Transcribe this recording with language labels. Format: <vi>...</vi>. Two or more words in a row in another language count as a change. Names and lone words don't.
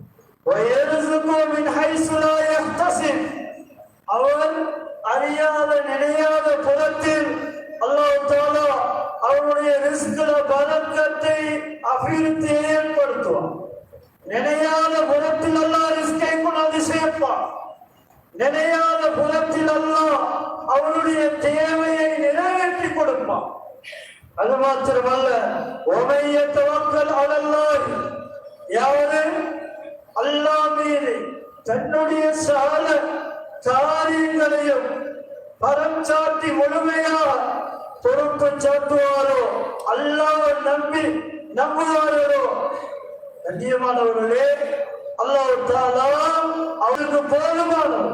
<ta>அவர் அறியாத நினையாத புறத்தில்</ta> <ar>الله تعالى</ar> <ta>அவருடைய ரிஸ்க்ல பரக்கத்தை அபிவிருத்தி ஏற்படுத்துவார். நினையாத புறத்தில் அல்லாஹ் ரிஸ்கை கொண்டு சேர்ப்பார். நினையாத புறத்தில் அல்லாஹ் அவருடைய தேவையை நிறைவேற்றி கொடுப்பார். அது மாத்திரமல்ல,</ta> <ar>وَمَن يَتَوَكَّلْ عَلَى اللَّهِ,</ar> <ta>யாரு அல்லாஹ் மீது தன்னுடைய சகல காரியங்களையும் பரம் சாட்டி முழுமையா பொறுப்பு சாட்டுவாரோ, அல்லாஹ்வை நம்புவாரோ, கண்ணியமானவர்களே,</ta> <ar>الله تعالى</ar> <ta>அவருக்கு போதுமானவர்.</ta>